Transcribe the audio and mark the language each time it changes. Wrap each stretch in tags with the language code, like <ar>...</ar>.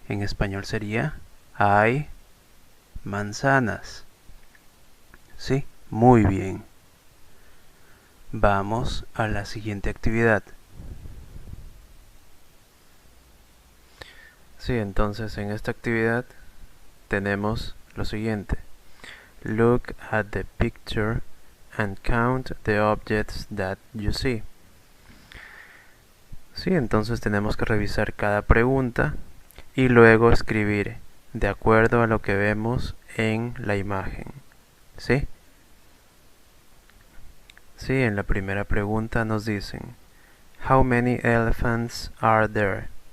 <es>En español sería hay manzanas, ¿sí? Muy bien. Vamos a la siguiente actividad. Sí, entonces en esta actividad tenemos lo siguiente.</es> <en>Look at the picture and count the objects that you see.</en> <es>Sí, entonces tenemos que revisar cada pregunta y luego escribir de acuerdo a lo que vemos en la imagen. ¿Sí? Sí, en la primera pregunta nos dicen</es> <en>How many elephants are there?</en>